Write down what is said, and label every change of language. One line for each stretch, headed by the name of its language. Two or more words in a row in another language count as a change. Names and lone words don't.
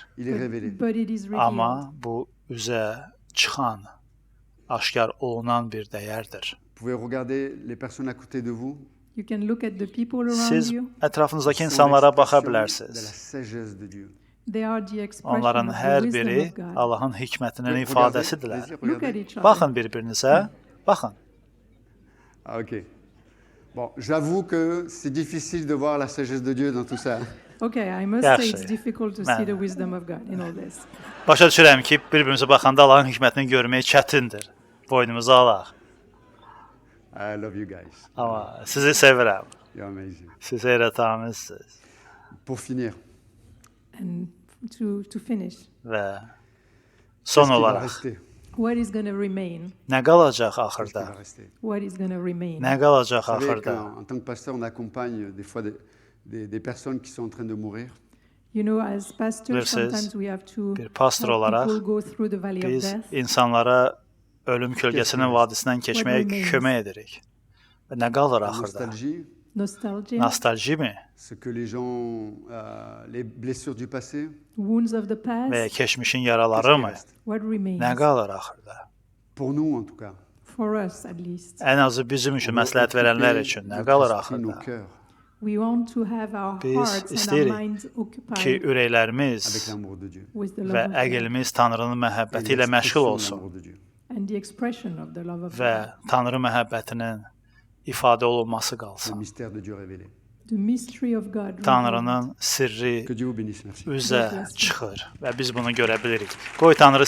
Azerbaijani: Amma bu üzə çıxan, aşkar olunan bir dəyərdir. Siz ətrafınızdakı insanlara baxa bilərsiniz. Onların hər biri Allahın hikmətinin ifadəsidirlər. Baxın bir-birinizə, baxın.
French: Bon, j'avoue que c'est difficile de voir la sagesse de Dieu dans tout ça.
English: Okay, I must say it's difficult to see the wisdom of God in all this.
Azerbaijani: Başa düşürəm ki, bir-birimizə baxanda Allahın hikmətini görmək çətindir. Boynumuza alaq.
English: I love you guys.
Azerbaijani: Amma sizi sevirəm.
English: You're amazing.
Azerbaijani: Siz heyrətamizsiniz.
French: Pour finir.
English: And to finish.
Azerbaijani: Və son olaraq.
English: What is going to remain?
Azerbaijani: Nə qalacaq axırda?
English: What is going to remain?
Azerbaijani: Nə qalacaq axırda?
French: En tant que pasteur, on accompagne des fois des personnes qui sont en train de mourir.
English: You know, as pastors, sometimes we have to
Azerbaijani: bir pastor olaraq biz insanlara ölüm kölgəsinin vadisindən keçməyə kömək edirik. Və nə qalır axırda? Nostalji mi?
French: Ce que les gens, les blessures du passé.
English: Wounds of the past.
Azerbaijani: Və keçmişin yaraları mı?
English: What remains?
Azerbaijani: Nə qalır axırda?
French: Pour nous en tout cas.
English: For us at least.
Azerbaijani: Ən azı bizim üçün, məsləhət verənlər üçün nə qalır axırda?
English: We want to have our hearts and our minds occupied
Azerbaijani: ki ürəklərimiz və əqlimiz Tanrının məhəbbəti ilə məşğul olsun və Tanrı məhəbbətinin ifadə olunması qalsın Tanrının sirri üzə çıxır və biz bunu görə bilirik.